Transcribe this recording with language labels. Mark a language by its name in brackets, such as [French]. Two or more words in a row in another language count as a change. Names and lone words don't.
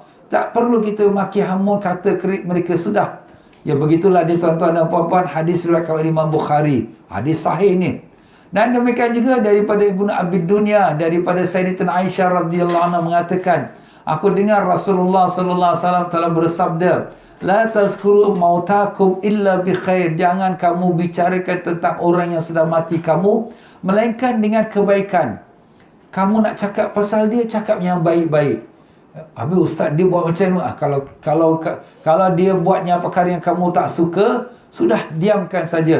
[Malay] Tak perlu kita maki hamun, kata kerik mereka, sudah. Ya, begitulah dia tuan-tuan dan puan-puan, hadis riwayat oleh Imam Bukhari. Hadis sahih ni. Dan demikian juga daripada Ibnu Abi Dunya, daripada Sayyidatina Aisyah [Arabic] رضي الله عنها [Malay] mengatakan, aku dengar Rasulullah [Arabic] صلى الله عليه وسلم [Malay] telah bersabda, [Arabic] لا تذكروا موتاكم إلا بخير. [Malay] Jangan kamu bicarakan tentang orang yang sudah mati kamu melainkan dengan kebaikan. Kamu nak cakap pasal dia, cakap yang baik-baik. Habis ustaz dia buat macam ni, kalau dia buatnya perkara yang kamu tak suka, sudah diamkan saja.